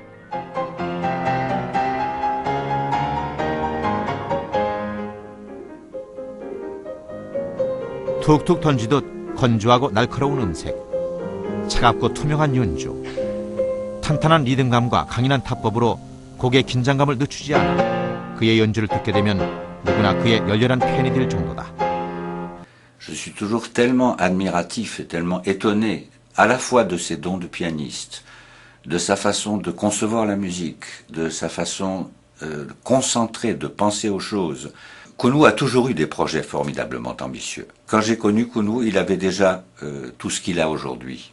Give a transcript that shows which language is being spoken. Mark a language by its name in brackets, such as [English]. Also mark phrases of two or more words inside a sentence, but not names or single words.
[Korean] 툭툭 던지듯 건조하고 날카로운 음색, 차갑고 투명한 연주, 탄탄한 리듬감과 강인한 타법으로 곡의 긴장감을 늦추지 않아 그의 연주를 듣게 되면 누구나 그의 열렬한 팬이 될 정도다. [French] Je suis toujours tellement admiratif et tellement étonné à la fois de ses dons de pianiste, de sa façon de concevoir la musique, de sa façon concentrée de penser aux choses. Kounou a toujours eu des projets formidablement ambitieux. Quand j'ai connu Kounou, il avait déjà tout ce qu'il a aujourd'hui.